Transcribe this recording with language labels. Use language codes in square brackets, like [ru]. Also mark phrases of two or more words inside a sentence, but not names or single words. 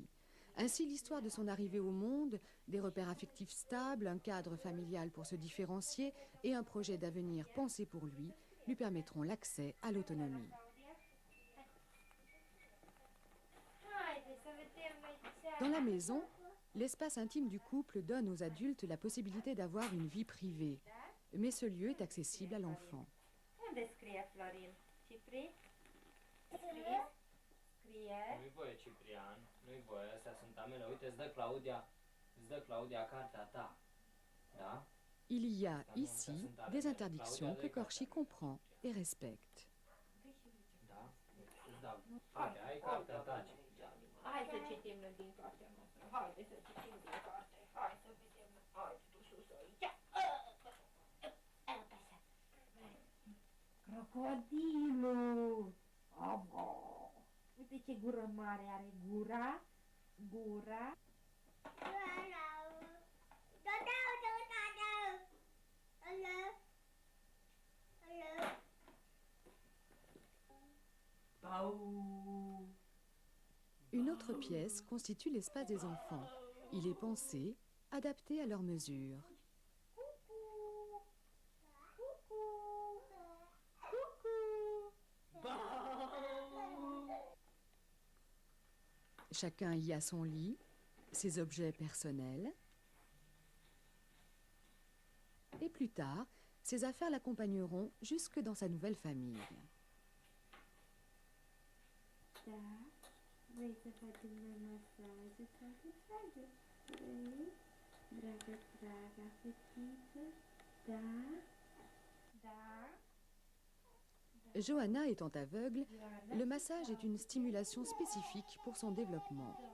[fr] Ainsi, l'histoire de son arrivée au monde, des repères affectifs stables, un cadre familial pour se différencier et un projet d'avenir pensé pour lui permettront l'accès à l'autonomie. Dans la maison, l'espace intime du couple donne aux adultes la possibilité d'avoir une vie privée. Mais ce lieu est accessible à l'enfant. [ro] Nu-i voie, Ciprian, nu-i voie, astea sunt amele. Uite, îți dă Claudia, îți [fr] Il y a ici des interdictions que Corchi comprend et respecte. [ro] Hai să citim din cartea noastră. Haide să citim din carte. Hai să vedem. Haide tu sus aici. Crocodilul. Abo. Uite ce gură mare are gura. Gura. [fr] Une autre pièce constitue l'espace des enfants. Il est pensé, adapté à leur mesure. Chacun y a son lit, ses objets personnels. Et plus tard, ses affaires l'accompagneront jusque dans sa nouvelle famille. [ro] Vrei să facem noi masaje? Tragă. Vrei? Draga fetiță? Da? Da? [fr] Johanna étant aveugle, le massage est une stimulation spécifique pour son développement.